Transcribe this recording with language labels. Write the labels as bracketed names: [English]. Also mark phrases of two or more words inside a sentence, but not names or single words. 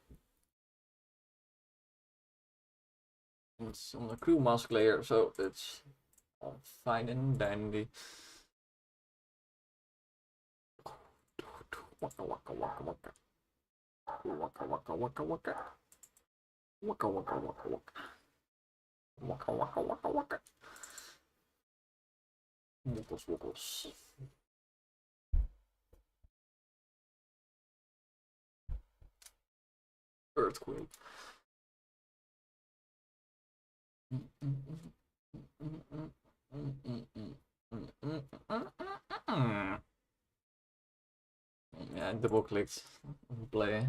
[English] It's on the crew mask layer, so it's all fine and dandy. Waka waka waka waka. Waka waka waka waka. Waka waka waka waka. Waka waka waka waka. Wiggles wiggles. Earthquake. Yeah, double clicked play.